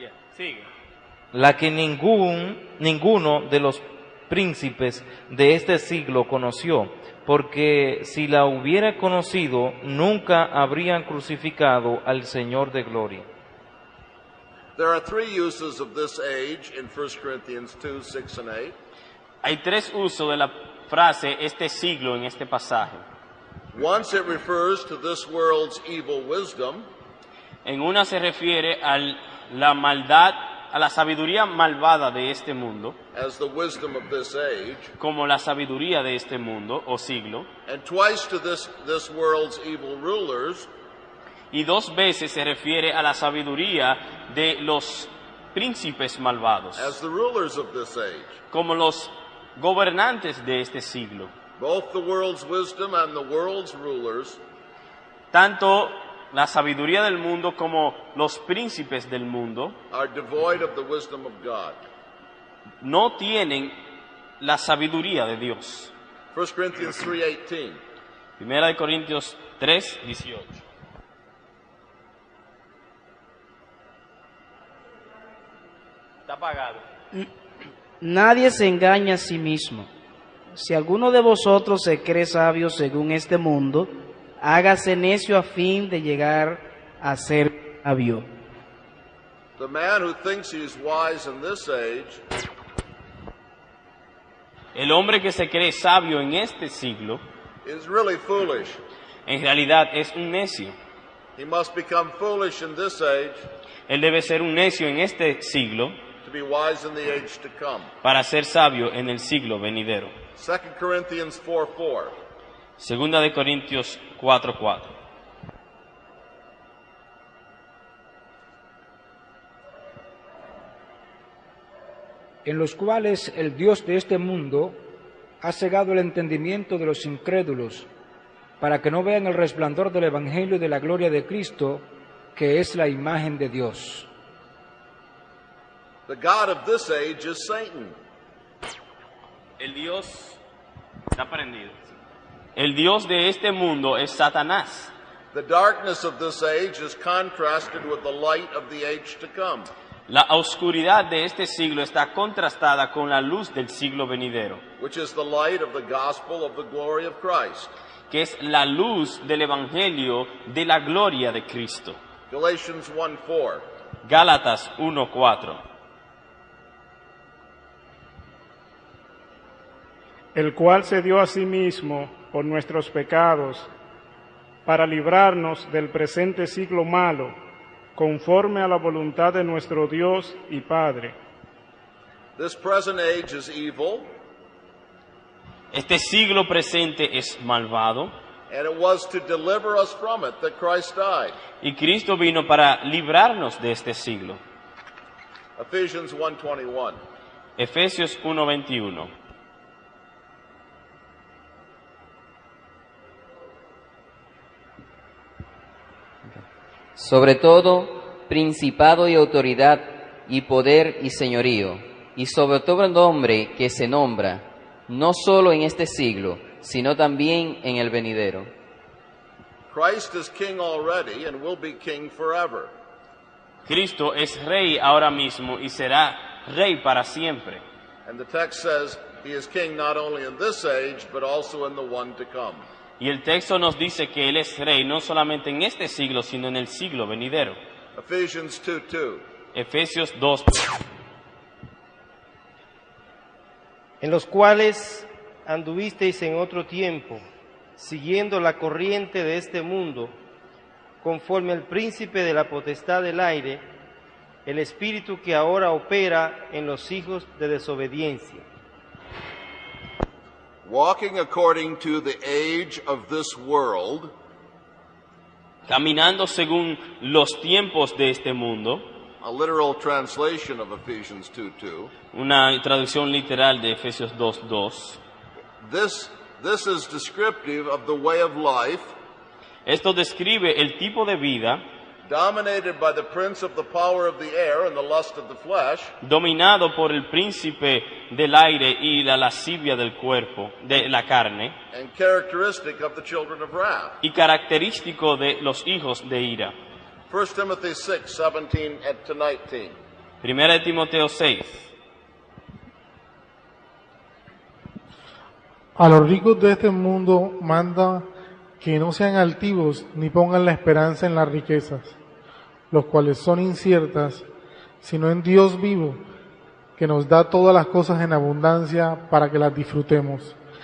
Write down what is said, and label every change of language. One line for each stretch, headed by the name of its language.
Spanish: Sigue. La que ninguno de los príncipes de este siglo conoció, porque si la hubiera conocido, nunca habrían crucificado al Señor de gloria.
English: There are three uses of this age in 1 Corinthians 2, 6 and 8.
Spanish: Hay tres usos de la frase este siglo en este pasaje.
English: Once it refers to this world's evil wisdom,
Spanish: En una se refiere a la maldad, a la sabiduría malvada de este mundo,
English: as the wisdom of this age,
Spanish: como la sabiduría de este mundo o siglo,
English: and twice to this world's evil rulers,
Spanish: y dos veces se refiere a la sabiduría de los príncipes malvados,
English: as the rulers of this age.
Spanish: como los gobernantes de este siglo.
English: Both the world's wisdom and the world's rulers
Spanish: Tanto la sabiduría del mundo como los príncipes del mundo
English: are devoid of the wisdom of God.
Spanish: no tienen la sabiduría de Dios.
English: 1 Corinthians 3:18.
Spanish: Primera de Corintios 3:18. Está apagado. Nadie se engaña a sí mismo. Si alguno de vosotros se cree sabio según este mundo, hágase necio a fin de llegar a ser sabio.
English: The man who thinks he is wise in this age
Spanish: El hombre que se cree sabio en este siglo,
English: is really foolish.
Spanish: en realidad es un necio.
English: He must become foolish in this age
Spanish: Él debe ser un necio en este siglo
English: to be wise in the age to come.
Spanish: para ser sabio en el siglo venidero.
English: 2 Corinthians 4:4.
Spanish: Segunda de Corintios 4:4. En los cuales el Dios de este mundo ha cegado el entendimiento de los incrédulos, para que no vean el resplandor del Evangelio de la gloria de Cristo, que es la imagen de Dios.
English: The God of this age is Satan.
Spanish: El Dios está prendido. El Dios de este mundo es Satanás.
English: The darkness of this age is contrasted with the light of the age to come.
Spanish: La oscuridad de este siglo está contrastada con la luz del siglo venidero,
English: which is the light of the gospel of the glory of Christ.
Spanish: que es la luz del evangelio de la gloria de Cristo.
English: Galatians 1:4.
Spanish: Gálatas 1:4. El cual se dio a sí mismo por nuestros pecados, para librarnos del presente siglo malo, conforme a la voluntad de nuestro Dios y Padre.
English: This present age is evil,
Spanish: Este siglo presente es malvado
English: and it was to deliver us from it that Christ died.
Spanish: y Cristo vino para librarnos de este siglo.
English: Ephesians 1:21.
Spanish: Efesios 1:21. Sobre todo, principado y autoridad y poder y señorío, y sobre todo el nombre que se nombra, no solo en este siglo, sino también en el venidero.
English: Christ is king already and will be king forever.
Spanish: Cristo es rey ahora mismo y será rey para siempre.
English: And the text says he is king not only in this age, but also in the one to come.
Spanish: Y el texto nos dice que Él es rey no solamente en este siglo, sino en el siglo venidero.
English: Ephesians 2:2.
Spanish: Efesios 2. En los cuales anduvisteis en otro tiempo, siguiendo la corriente de este mundo, conforme al príncipe de la potestad del aire, el espíritu que ahora opera en los hijos de desobediencia.
English: Walking according to the age of this world,
Spanish: caminando según los tiempos de este mundo,
English: a literal translation of Ephesians 2:2.
Spanish: Una traducción literal de Efesios 2:2.
English: This is descriptive of the way of life.
Spanish: Esto describe el tipo de vida
English: dominated by the prince of the power of the air and the lust of the flesh,
Spanish: dominado por el príncipe del aire y la lascivia del cuerpo, de la carne,
English: and characteristic of the children of wrath.
Spanish: y característico de los hijos de ira.
English: 1 Timothy 6:17 to 19.
Spanish: Primera de Timoteo 6. A los ricos de este mundo manda que no sean altivos ni pongan la esperanza en las riquezas, los cuales son inciertas, sino en Dios vivo, que nos da todas las cosas en abundancia para que las disfrutemos.